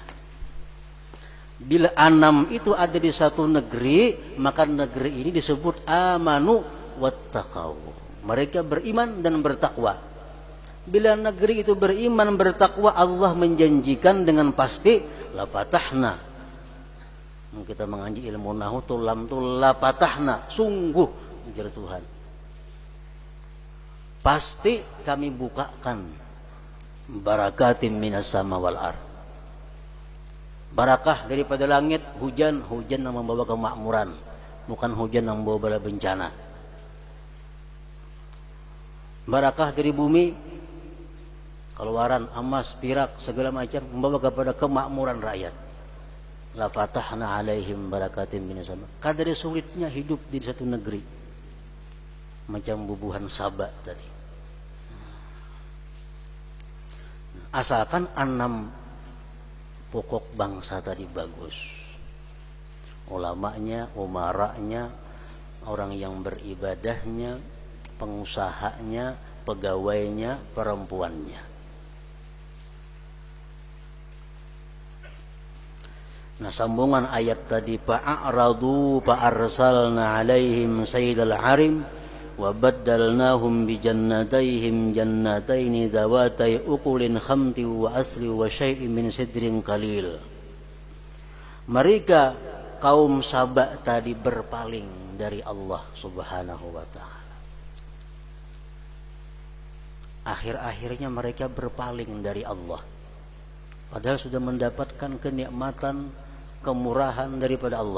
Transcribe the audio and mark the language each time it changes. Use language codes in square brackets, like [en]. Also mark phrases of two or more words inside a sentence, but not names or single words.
[id] Bila 6 itu ada di satu negeri, maka negeri ini disebut [ar] آمنوا واتقوا. [id] Mereka beriman dan bertakwa. Bila negeri itu beriman bertakwa, Allah menjanjikan dengan pasti [ar] لفتحنا. [bjn] Kita mengaji ilmu nahwu tu lam tu [ar] لفتحنا, [bjn] sungguh ujar Tuhan. [id] Pasti kami bukakan [ar] بركات من السماء والأرض. [id] Barakah daripada langit, hujan yang membawa kemakmuran, bukan hujan yang membawa bala bencana. Barakah dari bumi, keluaran emas, perak, segala macam membawa kepada kemakmuran rakyat. [ar] لفتحنا عليهم بركات من السماء. [bjn] Kadar sulitnya hidup di satu negeri. Macam bubuhan Sabah tadi. [id] Asalkan 6 pokok bangsa tadi bagus. Ulamanya, umaranya, orang yang beribadahnya, pengusahanya, pegawainya, perempuannya. Nah, sambungan ayat tadi, [ar] فأعرضوا فأرسلنا عليهم سيل العرم وبدلناهم بجنتيهم جنتين ذواتي أكل خمط وأثل وشيء من سدر قليل. [id] Mereka kaum Sabah tadi berpaling dari Allah [ar] سبحانه وتعالى. [id] Akhir-akhirnya mereka berpaling dari Allah. Padahal sudah mendapatkan kenikmatan, kemurahan daripada Allah.